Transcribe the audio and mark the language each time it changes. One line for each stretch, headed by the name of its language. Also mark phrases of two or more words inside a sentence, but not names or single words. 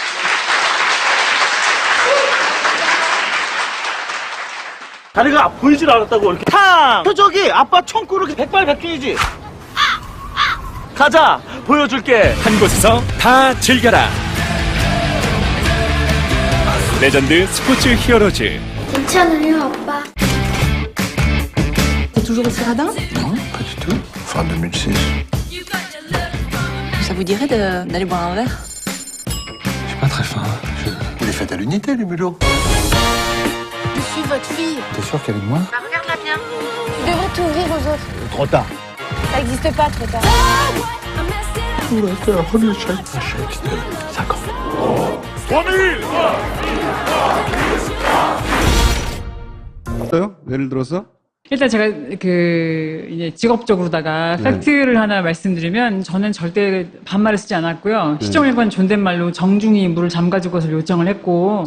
Korean: 다리가 보이질 않았다고 이렇게 탕! 저기 아빠 총구로 백발백중이지. 가자 보여줄게. 한 곳에서 다 즐겨라. 레전드 스포츠 히어로즈. 괜찮아요, 아빠.
French: T'es toujours aussi radin? Non, pas du tout. Fin 2006. Ça vous dirait d'aller boire un verre? J'ai pas très faim. Il est fait à l'unité, les mulots. Je suis votre fille. T'es sûr qu'avec moi? Bah, regarde-la bien. Tu devrais t'ouvrir aux autres. Trop tard. Ça n'existe pas trop tard. On va faire un premier chèque. Un chèque, c'était 5 ans.
Korean: 어요? 예를 들어서? 일단 제가 그 이제 직업적으로다가 네. 팩트를 하나 말씀드리면 저는 절대 반말을 쓰지 않았고요. 시종일관 존댓말로 정중히 물을 잠가줄 것을 요청을 했고